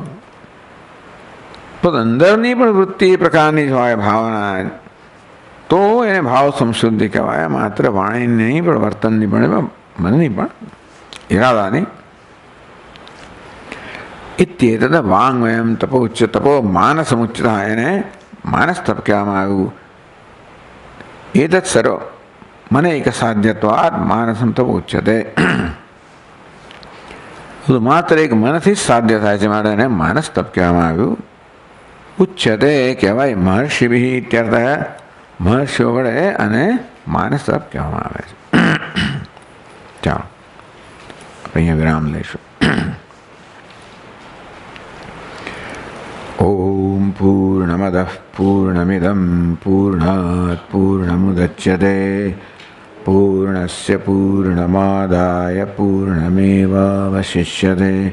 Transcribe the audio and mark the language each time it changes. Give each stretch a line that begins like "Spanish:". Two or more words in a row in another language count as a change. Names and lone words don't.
Gujarati: પણ અંદરની પણ વૃત્તિ એ પ્રકારની જ હોય, ભાવના, તો એને ભાવ સંશુદ્ધિ કહેવાય. માત્ર વાણી નહીં, પણ વર્તનની પણ, મનની પણ, ઈરાદાની.
Sanskrit: इत्येतद वांगमयम तपोच्च, तपो मानसमुच्चता,
Gujarati: એને માનસ તપ કહેવામાં આવ્યું.
Sanskrit: एतत् सर्व मनैक साध्यत्वात् मानसं तप उच्यते.
Gujarati: તો માત્ર એક મનથી જ સાધ્ય થાય છે માટે એને માનસ તપ કહેવામાં આવ્યું.
Sanskrit: ઉચ્યતે કહેવાય महर्षिभिः इत्यर्थ.
Gujarati: મહર્ષિઓ વડે અને માનસ તપ કહેવામાં આવે છે. ચાલો અહીંયા વિરામ લઈશું.
Sanskrit: ओम पूर्णमदः पूर्णमिदं पूर्णात् पूर्णमुदच्यते पूर्णस्य पूर्णमादाय पूर्णमेवावशिष्यते.